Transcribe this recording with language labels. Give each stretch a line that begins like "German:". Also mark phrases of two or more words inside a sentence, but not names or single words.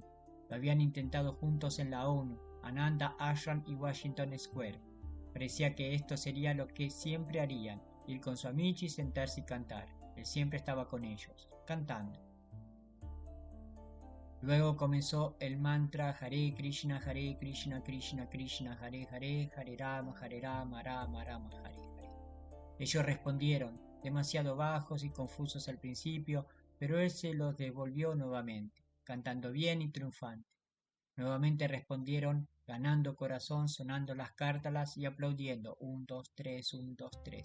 Spanish: Lo habían intentado juntos en la ONU, Ananda Ashram y Washington Square. Parecía que esto sería lo que siempre harían, ir con Swamiji, sentarse y cantar. Él siempre estaba con ellos, cantando. Luego comenzó el mantra Hare Krishna, Krishna Krishna, Hare Hare, Hare Rama, Rama Rama, Hare Hare. Ellos respondieron, demasiado bajos y confusos al principio, pero él se los devolvió nuevamente, cantando bien y triunfante. Nuevamente respondieron, ganando corazón, sonando las cártalas y aplaudiendo, 1, 2, 3, 1, 2, 3.